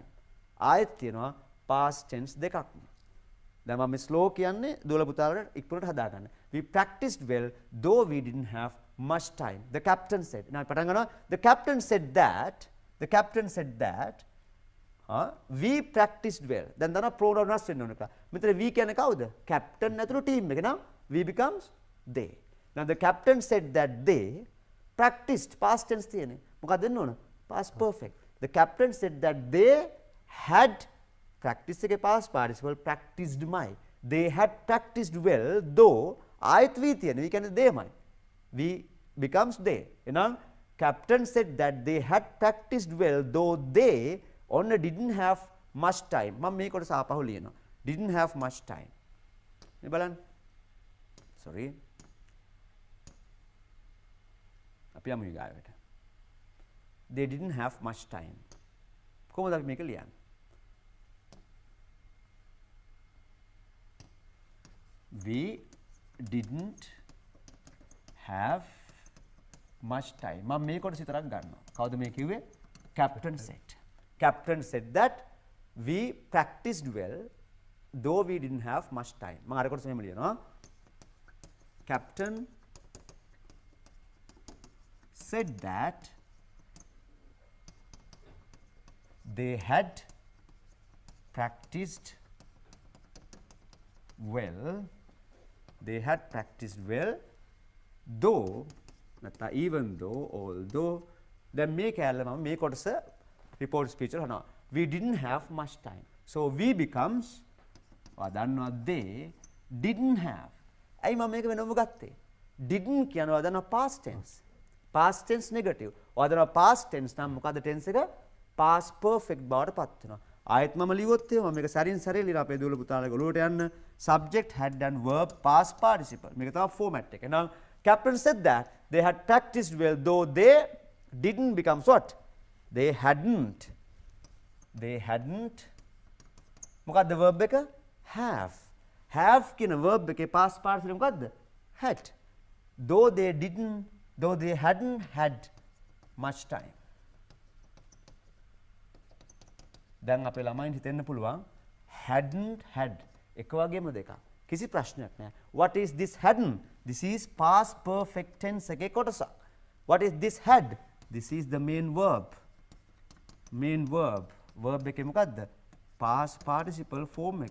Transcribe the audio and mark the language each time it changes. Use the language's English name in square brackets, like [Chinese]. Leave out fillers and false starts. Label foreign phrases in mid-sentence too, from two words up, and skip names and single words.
[Sinhala] ආයෙත් තියෙනවා [English] past tense [Sinhala] දෙකක්ම. දැන් මම slow කියන්නේ දුවල පුතාලට ඉක්මනට හදාගන්න. [English] We practiced well though we didn't have much time. The captain said. now [Sinhala] පටන් ගන්නවා. [English] The captain said that we practiced well. [Sinhala] දැන් දන්නවා pronoun වෙනස් වෙන්න ඕන කියලා. මෙතන we කියන්නේ කවුද? captain ඇතුළු team එක. [English] නම් we becomes they. now the captain said that they practiced past tense තියෙන්නේ. [Sinhala] මොකක්ද දෙන්න ඕන? [English] past perfect. The captain said that they had practice එකේ past participle practiced my. They had practiced well though ආයත් we තියෙන්නේ. we කියන්නේ theyමයි. we becomes they. එහෙනම් captain said that they had practiced well though they only didn't have much time. [Sinhala] මම මේ කොටස ආපහු ලියනවා. [English] didn't have much time. [Sinhala] මේ බලන්න. sorry. අපි යමු ඊගාවට. [English] They didn't have much time. [Sinhala] කොහොමද අපි මේක ලියන්නේ? [English] We didn't have much time. [Sinhala] මම මේ කොටස විතරක් ගන්නවා. කවුද මේ කිව්වේ? [English] Captain said. captain said that we practiced well though we didn't have much time. [Sinhala] මම අර කොටස මෙහෙම ලියනවා. [English] Captain said that they had practiced well. They had practiced well though නැත්නම් even though, although. [Sinhala] දැන් මේ කැලේ මම මේ කොටස [English] report speech [Sinhala] වල හනවා. [English] We didn't have much time. So we becomes [Sinhala] ඔයා දන්නවා [English] they didn't have. [Sinhala] ඇයි මම මේක වෙනම ගත්තේ? didn't කියනවා ඔයා දන්නවා [English] past tense. past tense negative. [Sinhala] ඔයා දන්නවා [English] past tense [Sinhala] නම් මොකද්ද tense එක? [English] past perfect [Sinhala] බවට පත් වෙනවා. ආයෙත් මම ලියුවොත් එහෙම මම මේක සරින් සරේ ලියලා අපේ දුවල පුතාලා ගොළුවට යන්න [English] subject had done verb past participle. [Sinhala] මේක තමයි format එක. [English] එහෙනම් captain said that they had practiced well though they didn't becomes what? They hadn't. They hadn't. [Sinhala] මොකද්ද verb එක? [English] have. have කියන verb එකේ past participle මොකද්ද? had. Though they didn't, though they hadn't had much time. [Sinhala] දැන් අපේ ළමයින් හිතෙන්න පුළුවන් [English] hadn't had [Sinhala] එක වගේම දෙකක්. කිසි ප්‍රශ්නයක් නෑ. [English] What is this hadn't? This is past perfect tense [Sinhala] එකේ කොටසක්. [English] What is this had? This is the main verb. Main verb. [Sinhala] Verb එකේ මොකද්ද? [English] Past participle form එක.